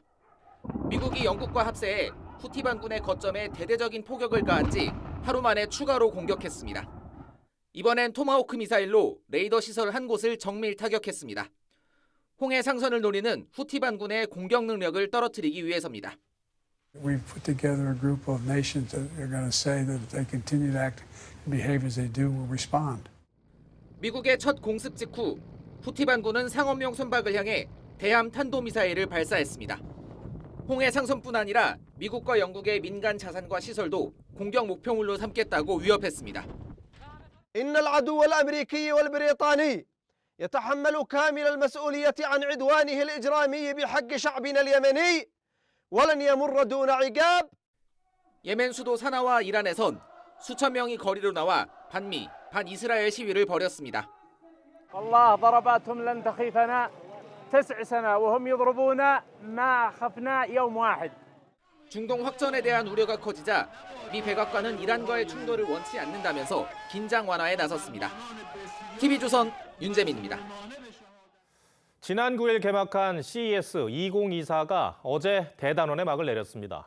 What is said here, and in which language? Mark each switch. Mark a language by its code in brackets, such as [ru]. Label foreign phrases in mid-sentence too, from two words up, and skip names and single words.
[ko] 미국이 영국과 합세해 후티 반군의 거점에 대대적인 포격을 가한 지 하루 만에 추가로 공격했습니다. 이번엔 토마호크 미사일로 레이더 시설 한 곳을 정밀 타격했습니다. 홍해 상선을 노리는 후티 반군의 공격 능력을 떨어뜨리기 위해서입니다. [en] We've put together a group of nations that are going to say that if they continue to act and behave as they do, we'll respond. [ko] 미국의 첫 공습 직후 후티 반군은 상업용 선박을 향해 대함 탄도미사일을 발사했습니다. 홍해 상선뿐 아니라 미국과 영국의 민간 자산과 시설도 공격 목표물로 삼겠다고 위협했습니다. [ar] إن العدو الأمريكي والبريطاني يتحمل كامل المسؤولية عن عدوانه الإجرامي بحق شعبنا اليمني ولن يمر دون عقاب. [ko] 예멘 수도 사나와 이란에선 수천 명이 거리로 나와 반미, 반이스라엘 시위를 벌였습니다. [ar] والله ضرباتهم لن تخيفنا 9 سنة وهم يضربونا ما خفنا يوم واحد. [ko] 중동 확전에 대한 우려가 커지자 미 백악관은 이란과의 충돌을 원치 않는다면서 긴장 완화에 나섰습니다. TV조선 윤재민입니다. 지난 9일 개막한 CES 2024가 어제 대단원의 막을 내렸습니다.